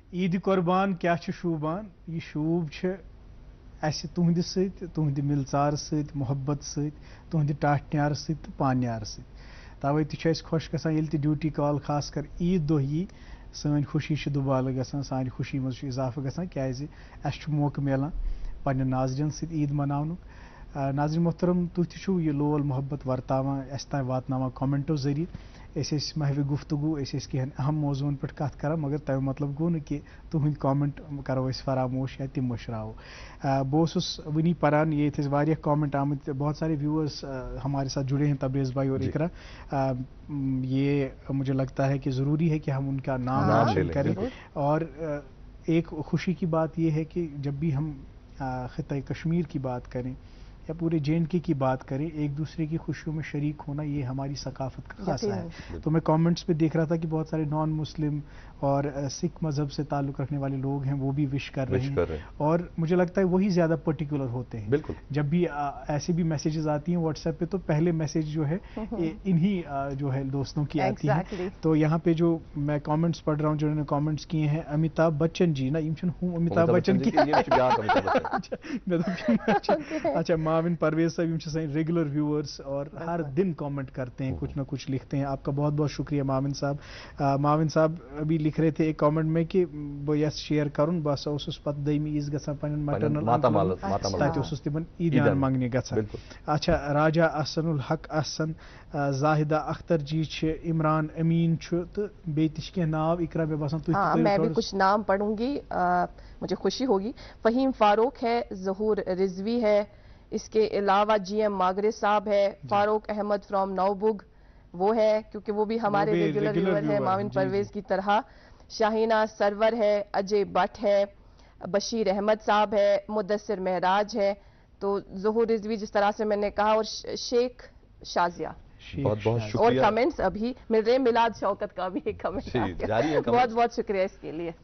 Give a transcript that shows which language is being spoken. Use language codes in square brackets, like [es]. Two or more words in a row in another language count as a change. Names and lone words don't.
[ks] عید قربان کیا چھ شوبان یہ شوب چھ اسہ تہند ست تہند ملژار ست محبت ست تہند ٹاٹھ ست پانیار ست توے تہ چھ خوش گژھان ییٚلہِ تہِ ڈیوٹی کال خاص کر عید دۄہ یی سٲنۍ خوشی چھِ دُبالہٕ گژھان سانہِ خوشی منٛز چھُ اضافہٕ گژھان کیازِ اسہِ چھُ موقعہٕ میلان پننٮ۪ن ناظریٖن سۭتۍ عید مناونُک ناظریٖن محترم تُہۍ تہِ چھِو یہِ لول محبت ورتاوان اسہِ تام واتناوان کومنٹو ذٔریعہٕ أسۍ ٲسۍ محوِ گفتگو أسۍ ٲسۍ کینٛہن اہم موضوعن پٮ۪ٹھ کتھ کران مگر تمیُک مطلب گوٚو نہٕ کہِ تُہٕنٛدۍ کامنٹ کرو أسۍ فراموش یا تِم مٔشراوو بہٕ اوسُس وٕنی پران ییٚتہِ ٲسۍ واریاہ کامنٹ آمٕتۍ [ur] بہت سارے ویوअرس ہمارے ساتھ جڑے ہیں تبریز بھائی اور اقرا یہ مجھے لگتا ہے کہ ضروری ہے کہ ہم ان کا نام کریں اور ایک خوشی کی بات یہ ہے کہ جب بھی ہم خطۂ کشمیر کی بات کریں یا پورے JNK کی بات کریں ایک دوسرے کی خوشیوں میں شریک ہونا یہ ہماری ثقافت کا خاصہ ہے تو میں کامنٹس پہ دیکھ رہا تھا کہ بہت سارے نان مسلم اور سکھ مذہب سے تعلق رکھنے والے لوگ ہیں وہ بھی وش کر رہے ہیں اور مجھے لگتا ہے وہی زیادہ پرٹیکولر ہوتے ہیں بالکل جب بھی ایسی بھی میسیجز آتی ہیں واٹس ایپ پہ تو پہلے میسیج جو ہے انہی جو ہے دوستوں کی آتی ہے تو یہاں پہ جو میں کامنٹس پڑھ رہا ہوں جنہوں نے کامنٹس کیے ہیں امیتابھ بچن جی نا امیتابھ بچن کی اچھا معاون پرویز صاحب سن ریگولر ویورز اور ہر دن کامنٹ کرتے ہیں کچھ نہ کچھ لکھتے ہیں آپ کا بہت بہت شکریہ معاون صاحب ابھی لکھ رہے تھے ایک کامنٹ میں کہ [ks] بہ یس شیئر کرن بس اوسس پتہ دٔیمہِ عیٖز گژھان پنن مٹرنل تتہِ اوسُس تمن عیٖدیان منگنہِ گژھان [ur] اچھا راجا احسن الحق احسن زاہدہ اختر جی [ks] چھ عمران امین چھ تو بیٚیہِ تہِ چھِ کینٛہہ ناو اقرا مےٚ باسان [ur] میں بھی کچھ نام پڑھوں گی مجھے خوشی ہوگی فہیم فاروق ہے ظہور رضوی ہے اس کے علاوہ GM ماگرے صاحب ہے فاروق احمد فرام نوبگ وہ ہے کیونکہ وہ بھی ہمارے ریگولر ویور ہیں معاون پرویز کی طرح شاہینہ سرور ہے اجے بٹ ہے بشیر احمد صاحب ہے مدثر مہراج ہے تو ظہور رضوی جس طرح سے میں نے کہا اور شیخ شازیہ بہت بہت شکریہ اور کمنٹس ابھی مل رہے میلاد شوکت کا بھی ایک کمنٹ بہت بہت شکریہ اس کے لیے